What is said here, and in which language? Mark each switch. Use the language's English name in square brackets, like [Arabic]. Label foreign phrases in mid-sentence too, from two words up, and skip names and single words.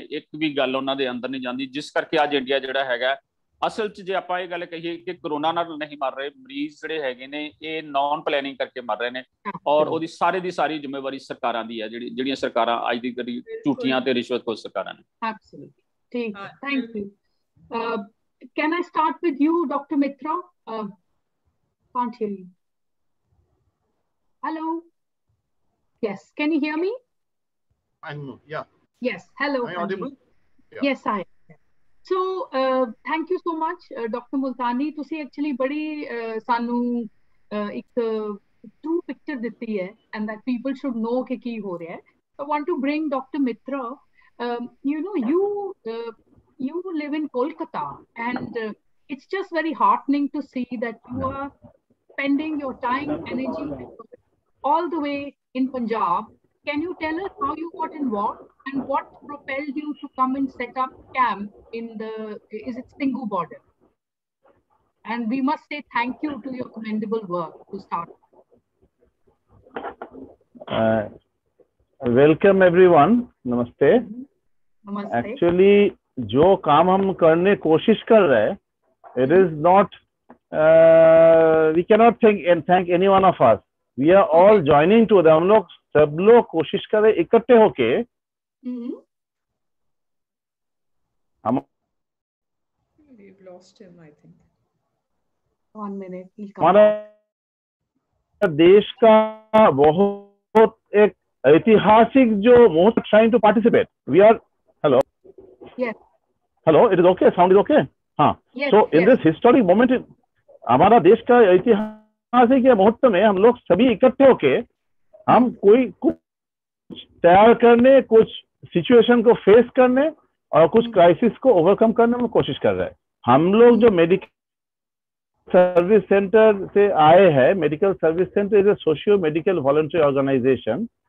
[Punjabi] ਇੱਕ ਵੀ ਗੱਲ ਉਹਨਾਂ ਦੇ ਅੰਦਰ ਨਹੀਂ ਜਾਂਦੀ, ਜਿਸ ਕਰਕੇ ਅੱਜ ਇੰਡੀਆ ਜਿਹੜਾ ਹੈਗਾ ਅਸਲ 'ਚ ਜੇ ਆਪਾਂ ਇਹ ਗੱਲ ਕਹੀਏ ਕਿ ਕਰੋਨਾ ਨਾਲ ਨਹੀਂ ਮਰ ਰਹੇ ਮਰੀਜ਼ ਜਿਹੜੇ ਹੈਗੇ ਨੇ ਇਹ ਨਾਨ ਪਲੈਨਿੰਗ ਕਰਕੇ ਮਰ ਰਹੇ ਨੇ ਔਰ ਉਹਦੀ ਦੀ ਸਾਰੀ ਜ਼ਿੰਮੇਵਾਰੀ ਸਰਕਾਰਾਂ ਦੀ ਹੈ ਜਿਹੜੀਆਂ ਸਰਕਾਰਾਂ ਅੱਜ ਦੀ ਕਦੀ ਝੂਠੀਆਂ ਤੇ ਰਿਸ਼ਵਤਖੋਰ ਸਰਕਾਰਾਂ ਨੇ। [English] ਐਬਸੋਲੂਟਲੀ [Punjabi] ਠੀਕ ਹੈ, [English] thank you. Can I start with you, Dr. Mitra? Can't hear you. Hello. Yes, can you hear me? Yeah. Yes, hello. Am I audible? Yeah. Yes, I am. So, thank you so much, Dr. Multani. [Punjabi] ਤੁਸੀਂ actually ਬੜੀ ਸਾਨੂੰ ਇੱਕ [English] true picture [Punjabi] ਦਿੱਤੀ ਹੈ [English] and that people should know [Punjabi] ਕਿ ਕੀ ਹੋ ਰਿਹਾ ਹੈ. [English] I want to bring Dr. Mitra. You live in Kolkata and it's just very heartening to see that you are spending your time, energy all the way in Punjab. Can you tell us how you got involved and what propelled you to come and set up camp in is it Singhu border? And we must say thank you to your commendable work to start. Welcome everyone. Namaste. Namaste. [Hindi] Actually, जो काम हम करने कोशिश कर रहे हैं, [English] it is not, we cannot thank any one of us. We are all joining to them. [Hindi] हम लोग सब लोग कोशिश कर रहे इकट्ठे होके हम [English] We've lost him, I think. 1 minute. [Hindi] हमारा देश का बहुत एक ऐतिहासिक जो [English] most trying to participate. We are hello. Yes. Hello, it is okay. Sound is okay. हाँ. Yes, So in yes. this historic moment, [Hindi] हमारा देश का ऐतिहासिक मुहूर्त में हम लोग सभी इकट्ठे होके हम कुछ तैयार करने, कुछ सिचुएशन को फेस करने और कुछ क्राइसिस को ओवरकम करने में कोशिश कर रहे हैं। हम लोग जो [English] medical service center [Hindi] से आए हैं, [English] medical service center is a socio medical voluntary organization.